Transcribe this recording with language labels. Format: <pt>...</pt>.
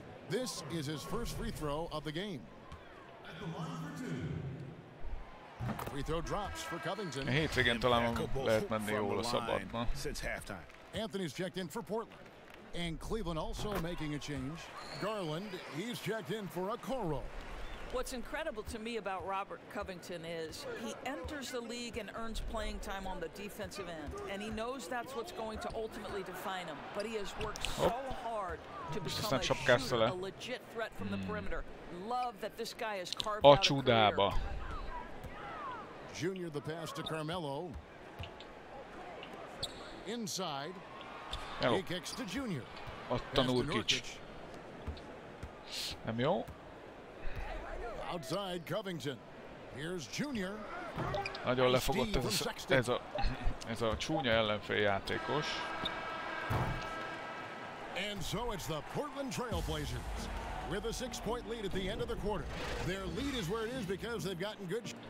<en>This is his first free throw of the game. Free throw drops for Covington.</en> <hu>A hétvégén talán lehet menni jól a szabadba.</hu> <en>Anthony's checked in for Portland. And Cleveland also making a change. Garland, he's checked in for a Okoro. What's incredible to me about Robert Covington is he enters the league and earns playing time on the defensive end. And he knows that's what's going to ultimately define him. But he has worked so hard to become a shooter, a legit threat from the perimeter. Love that this guy has carved out a career. Junior the pass to Carmelo. Inside. He kicks to Junior.</en> <hu>Ott a Nurkic. Nem jó.</hu> <en>Outside Covington. Here's Junior.</en> <hu>Nagyon lefogott ez a csúnya ellenfél játékos.</hu> <en>And so it's the Portland Trail Blazers with a 6-point lead at the end of the quarter. Their lead is where it is because they've gotten good.</en>